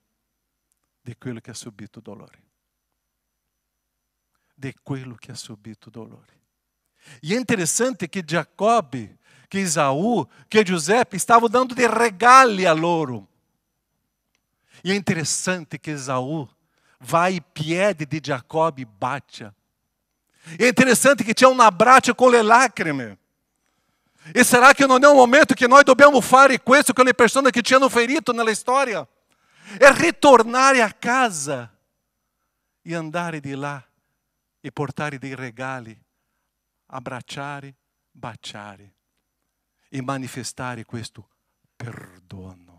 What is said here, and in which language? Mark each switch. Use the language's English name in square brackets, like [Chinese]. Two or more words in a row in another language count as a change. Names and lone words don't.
[Italian] Di quello che ha subito dolore. Di quello che ha subito dolore. E è interessante che Giacobbe, che Esaù, che Giuseppe stavano dando dei regali a loro. E è interessante che Esaù vai ai piedi di Giacobbe e bacia. [Portuguese] É interessante que [Italian] c'è un abbraccio con le lacrime. E [Portuguese] será que [Italian] non è un momento che noi dobbiamo fare questo con le persone che ci hanno ferito nella storia? È ritornare a casa e andare di là e portare dei regali, abbracciare, baciare e manifestare questo perdono.